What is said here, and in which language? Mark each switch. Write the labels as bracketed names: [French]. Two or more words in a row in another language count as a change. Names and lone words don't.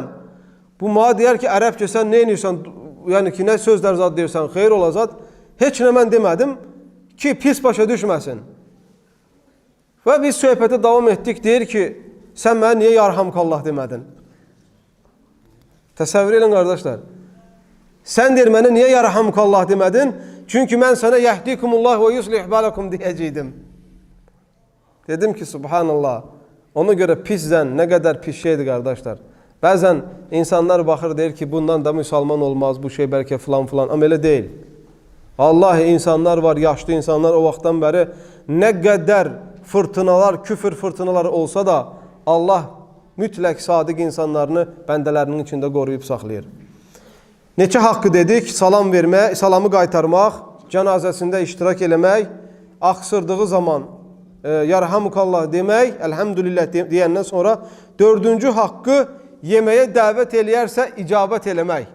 [Azerbaijani] Bu mənə deyər ki ərəbcə sən nə edirsən? Yəni ki nə sözlər zad deyirsən? Xeyr ola zad. Heç nə mən demədim ki pis başa düşməsin. Və biz söhbətə davam etdik. Deyir ki sen mənə niye yarhamukallah demedin? Təsəvvür edin kardeşler. Sen deyir mənə niye yarhamukallah demedin? Çünkü mən sana [Arabic] يهديكم الله ويصلح بالكم [Azerbaijani] diyəcəydim. Dedim ki subhanallah. [Turkish] Ona göre pizden ne kadar pis şeydi kardeşler. [Azerbaijani] Bazen insanlar baxır deyir ki bundan da Müslüman olmaz. Bu şey belki falan falan. [Turkish] Ama öyle değil. [Azerbaijani] Vallahi insanlar var, yaşlı insanlar o vaxtdan beri ne kadar fırtınalar, küfür fırtınaları olsa da Allah mütləq sadiq insanlarını bəndələrinin içində qoruyub saxlayır. Neçə haqqı dedik? Salam vermək, salamı qaytarmaq, cənazəsində iştirak eləmək, aksırdığı zaman yarhamukallah demək, elhamdülillah deyəndən sonra dördüncü haqqı yeməyə dəvət eləyərsə icabət eləmək.